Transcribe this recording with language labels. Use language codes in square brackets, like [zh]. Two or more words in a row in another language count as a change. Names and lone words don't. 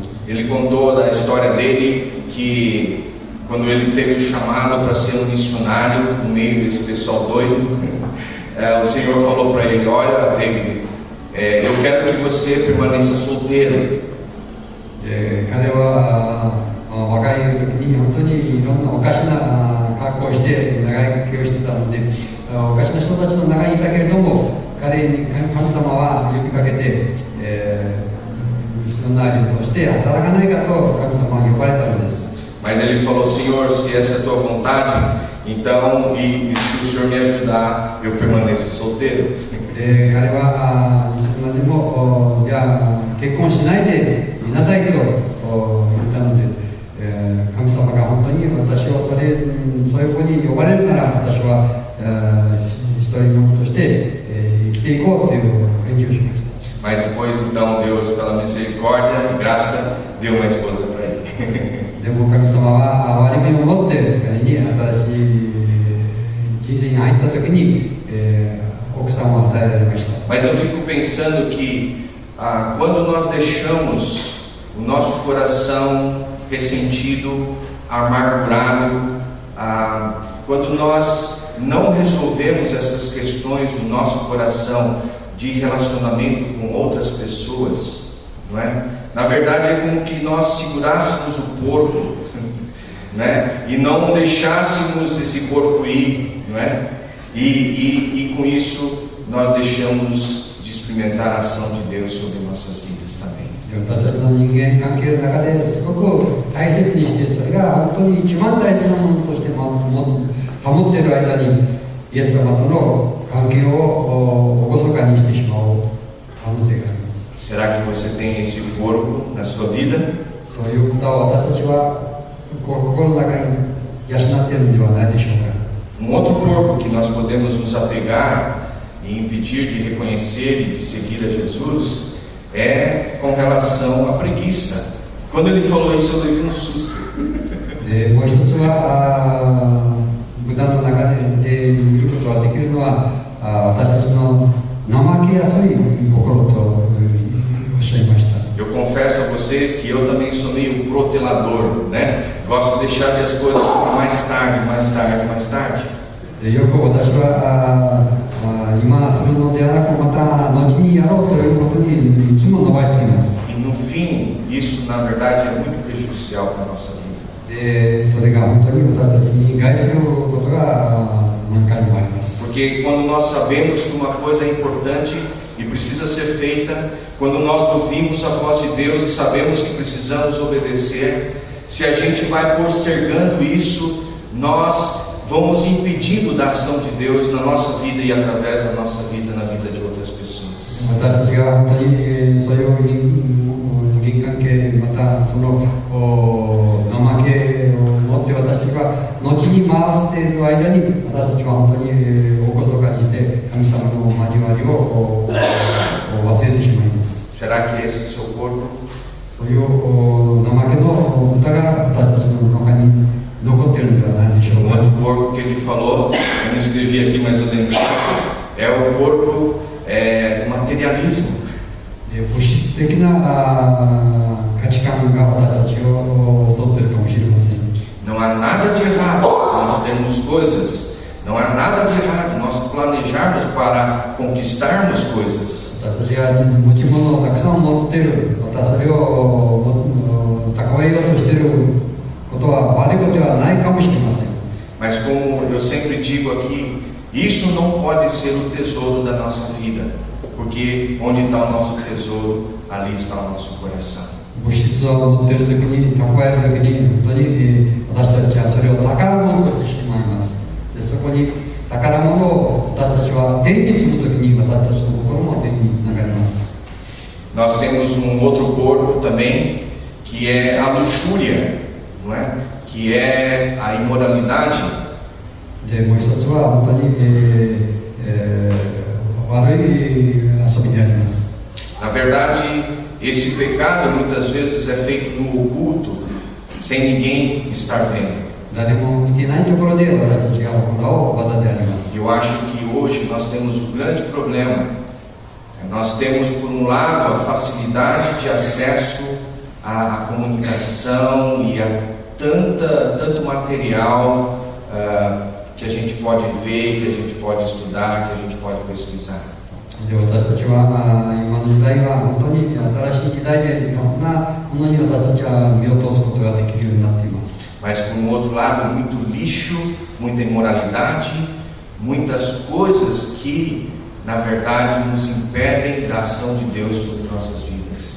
[pt] Ele contou da história dele que quando ele teve o chamado para ser um missionário no meio desse pessoal doido, o Senhor falou para ele: olha, David, eu quero que você permaneça solteiro. [ja] 彼は若い時に本当にいろんなおかしな格好をして長生きをしてたので、おかしな人たちの中にいたけれども、彼に神様は呼びかけて、ミッショナリーとして働かないかと神様は呼ばれたのです。 [pt] Mas ele falou: Senhor, se essa é a tua vontade, então, e se o Senhor me ajudar, eu permaneço solteiro. [ja] 彼はいつまでもじゃあ結婚しないでいなさいと言ったので、神様が本当に私をそういうふうに呼ばれるなら、私は一人者として生きていこうという返事をしました。 [pt] Mas depois, então, Deus, pela misericórdia e graça, deu uma esposa para ele. [ja] でも神様は憐れみを持って彼に新しい人生に入った時に、奥さんを与えられました。 [pt] Mas eu fico pensando que quando nós deixamos o nosso coração ressentido, amargurado, quando nós não resolvemos essas questões do nosso coração de relacionamento com outras pessoas, não é? Na verdade é como que nós segurássemos o porco, né? E não deixássemos esse porco ir, não é? E com isso nós deixamos de experimentar a ação de Deus sobre nossas vidas também. [ja] 私たちの人間関係の中ですごく大切にして、それが本当に一番大事なものとして保っている間にイエス様との関係を厳かにしてしまう可能性があります。 [pt] Será que você tem esse porco na sua vida? [ja] そういうことを私たちは心の中に養っているのではないでしょうか。 [pt] Outro porco que nós podemos nos apegar e impedir de reconhecer e de seguir a Jesus é com relação à preguiça. Quando ele falou isso, eu levei um susto. [ja] もう一つは豚の中で見ることができるのは私たちの怠けやすい心とおっしゃいました。 [pt] Eu confesso a vocês que eu também sou meio protelador, né? Gosto de deixar as coisas para mais tarde, mais tarde, mais tarde. [ja] よく私は今するのではなくまた後にやろうということにいつも伸ばしています。 [pt] E no fim, isso na verdade é muito prejudicial para a nossa vida. [ja] でそれが本当に私たちに害することが何回もあります。 [pt] Porque quando nós sabemos que uma coisa é importante e precisa ser feita, quando nós ouvimos a voz de Deus e sabemos que precisamos obedecer, se a gente vai postergando isso, nós vamos impedindo da ação de Deus na nossa vida e através da nossa vida na vida de outras pessoas. [ja] 私たちが本当にそういう人間関係、またその怠けを持って私たちが後に回している間に私たちは本当におこそかにして神様の交わりを忘れてしまいます。 [pt] Será que esse é o seu corpo? [ja] そういう怠けの歌が私たちの中に残っているのではないでしょうか。 [pt] O outro corpo que ele falou é escrevi aqui, mas eu lembrei, é o corpo do materialismo. [ja] 物質的な価値観が私たちを襲っているかもしれません。 [pt] Não há nada de errado nós termos coisas, não há nada de errado nós planejarmos para conquistarmos coisas. [ja] 私たちが持ち物をたくさん持っている、またそれを蓄えようとしていることは悪いことではないかもしれません。 [pt] Mas como eu sempre digo aqui, isso não pode ser o tesouro da nossa vida, porque onde está o nosso tesouro, ali está o nosso coração. [ja] 物質を持っているときに、蓄えるときに、本当に私たちはそれを宝物としてしまいます。でそこに宝物を私たちは天に積むときに、私たちの心も天につながります。 [pt] Nós temos outro corpo também, que é a luxúria, não é? Que é a imoralidade. [ja] でもう一つは本当に、悪い遊びであります。 [pt] Na verdade, esse pecado muitas vezes é feito no oculto, sem ninguém estar vendo. [ja] 誰も見ていないところで私たちが行う技であります。 [pt] Eu acho que hoje nós temos um grande problema. Nós temos, por um lado, a facilidade de acesso à comunicação e a tanto material que a gente pode ver, que a gente pode estudar, que a gente pode pesquisar. [ja] で私たちは今の時代は本当に新しい時代でいろんなものに私たちは身を通すことができるようになっています。 [pt] Mas por um outro lado, muito lixo, muita imoralidade, muitas coisas que, na verdade, nos impedem da ação de Deus sobre nossas vidas.